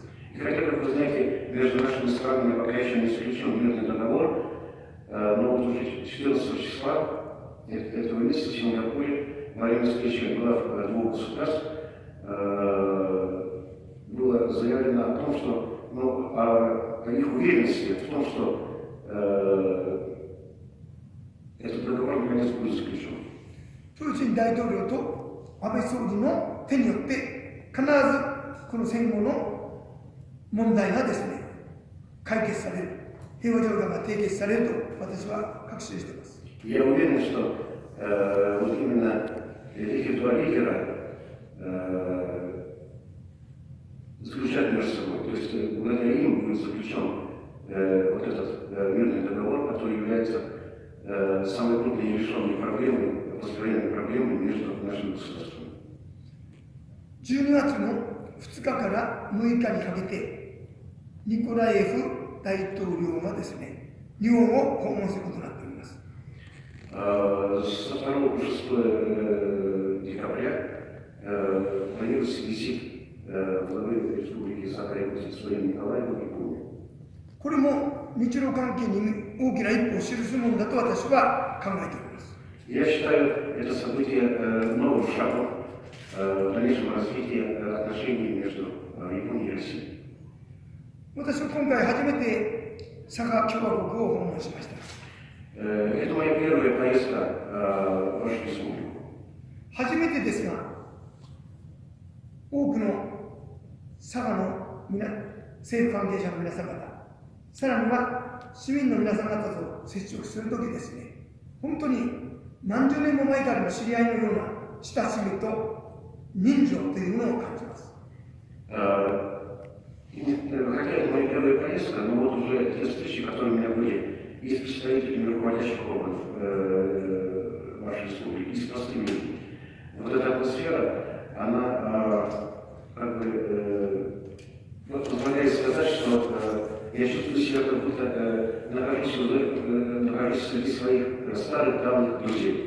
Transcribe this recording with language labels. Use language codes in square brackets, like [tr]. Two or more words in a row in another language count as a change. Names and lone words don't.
[ru] И хотя, как вы знаете, между нашими странами пока еще не заключен мирный договор, но вот уже 14 числа этого месяца в Сингапуре во время встречи глав двух государств было заявлено о том, что, о их уверенности в том, что этот договор наконец будет заключен. [ja] プーチン大統領と安倍総理の手によって必ずこの戦後の問題がですね、解決される、平和条約が締結されると私は確信しています。 [ru] Я уверен, что вот именно эти два лидера заключают между собой. То есть благодаря им будет заключен вот этот мирный договор, который является самой крупной нерешенной проблемой, постоянной проблемой между нашими государствами. [ja] 12 月の2日から6日にかけて、ニコライエフ大統領がですね、日本を訪問することになっております。 [ru] Со 2 по 6 декабря планируется визит главы Республики Саха-Якутия Своим Николаеву в Японию. [ja] これも日露関係に大きな一歩を記すものだと私は考えております。 [ru] Я считаю это событие новым шагом в дальнейшем развитии отношений между Японией и Россией. [ja] 私は今回初めて佐賀共和国を訪問しました。 [ru] Это моя первая поездка в вашу республику. [ja] 初めてですが、多くの佐賀の政府関係者の皆様方、さらには市民の皆さん方と接触するときですね、本当に何十年も前からの知り合いのような親しみと人情というものを感じます。 [ru] Хотя это моя первая поездка, но вот уже те встречи, которые у меня были и с представителями руководящих органов вашей республики, и с простыми людьми, вот эта атмосфера, она как бы позволяет сказать, что я чувствую себя, как будто нахожусь среди своих старых давних друзей.